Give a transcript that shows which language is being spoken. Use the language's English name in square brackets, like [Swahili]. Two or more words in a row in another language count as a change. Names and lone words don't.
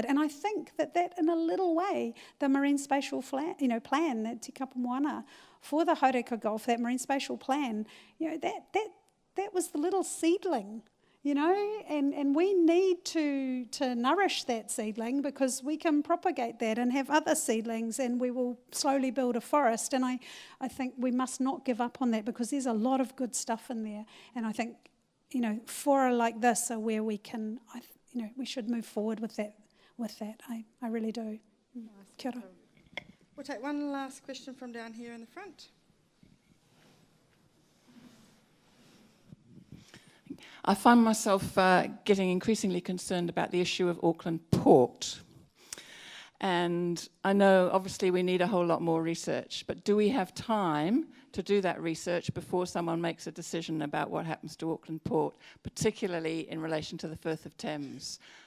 [English] And I think that in a little way, the marine spatial plan, that Te Kapa Moana for the Haureka Gulf, that marine spatial plan, that was the little seedling, and we need to nourish that seedling, because we can propagate that and have other seedlings, and we will slowly build a forest. And I think we must not give up on that, because there's a lot of good stuff in there. And I think, fora like this are where we can, we should move forward with that. I really do. [Māori] Kia ora. [English] We'll take one last question from down here in the front. I find myself getting increasingly concerned about the issue of Auckland Port. And I know obviously we need a whole lot more research, but do we have time to do that research before someone makes a decision about what happens to Auckland Port, particularly in relation to the Firth of Thames?